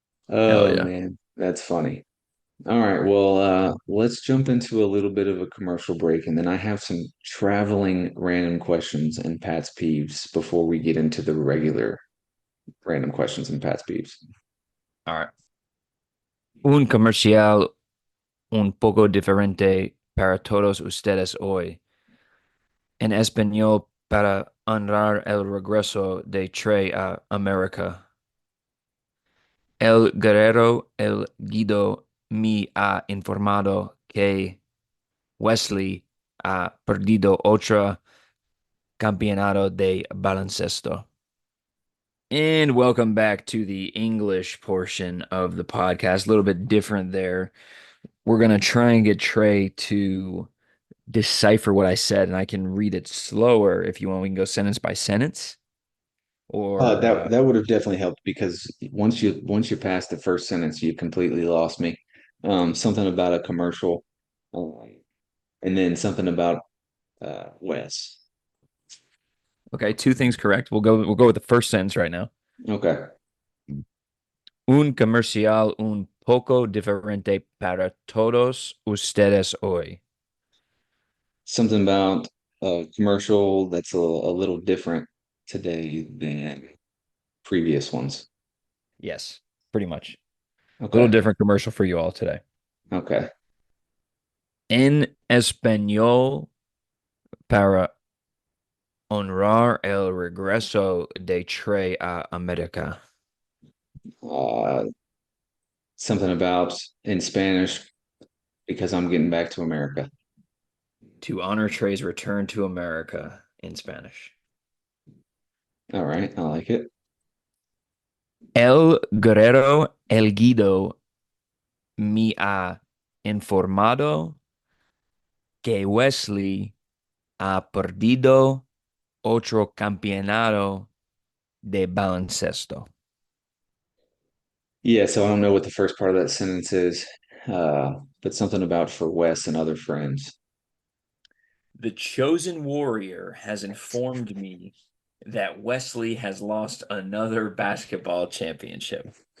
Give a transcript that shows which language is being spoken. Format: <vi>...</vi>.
<en>Hell Oh yeah. man, that's funny. All right, well, let's jump into a little bit of a commercial break, and then I have some traveling random questions and Pat's peeves before we get into the regular random questions and Pat's peeves. All right.</en> <es>Un comercial un poco diferente para todos ustedes hoy. En español para honrar el regreso de Trey a América. El guerrero El Guido me ha informado que Wesley ha perdido otro campeonato de baloncesto.</es> <en>And welcome back to the English portion of the podcast. A little bit different there. We're going to try and get Trey to decipher what I said, and I can read it slower if you want. We can go sentence by sentence, or That would have definitely helped because once you pass the first sentence, you completely lost me. Something about a commercial, um, and then something about Wes. okay, two things correct. We'll go with the first sentence right now. Okay,</en> <es>Un comercial un poco diferente para todos ustedes hoy.</es> <en>something about a commercial that's a little different today than previous ones. Yes, pretty much. A little Okay, different commercial for you all today. okay.</en> <es>En español para honrar el regreso de Trey a América.</es> <en>Uh, Something about in Spanish because I'm getting back to America. To honor Trey's return to America in Spanish. All right, I like it.</en> <es>El guerrero El Guido me ha informado que Wesley ha perdido otro campeonato de baloncesto.</es> <en>Yeah, so I don't know what the first part of that sentence is, but something about for Wes and other friends. The chosen warrior has informed me that Wesley has lost another basketball championship.</en>